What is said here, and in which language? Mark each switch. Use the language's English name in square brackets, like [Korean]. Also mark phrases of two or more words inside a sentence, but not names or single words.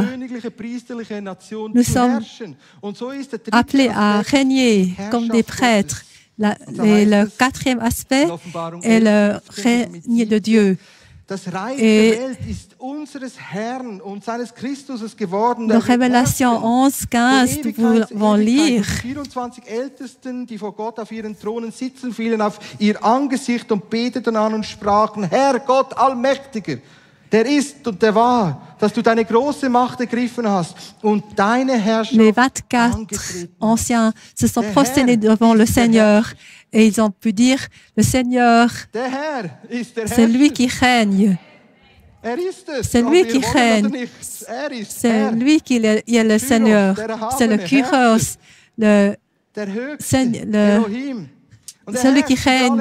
[French] Nous sommes appelés à régner comme des prêtres. Et le quatrième aspect est le règne de Dieu. Et dans Révélation 11, 15, nous pouvons lire. [German] Ältesten, die vor Gott auf ihren Thronen sitzen, fielen auf ihr Angesicht und beteten an und sprachen: Herr Gott Allmächtiger, der ist und der war, dass du deine große Macht ergriffen hast und deine Herrschaft. [French] Les 24 anciens se sont prosternés devant le Seigneur. Et ils ont pu dire, le Seigneur, c'est lui qui règne. C'est lui qui règne. C'est lui qui est le Seigneur. C'est le Kyros, celui qui règne.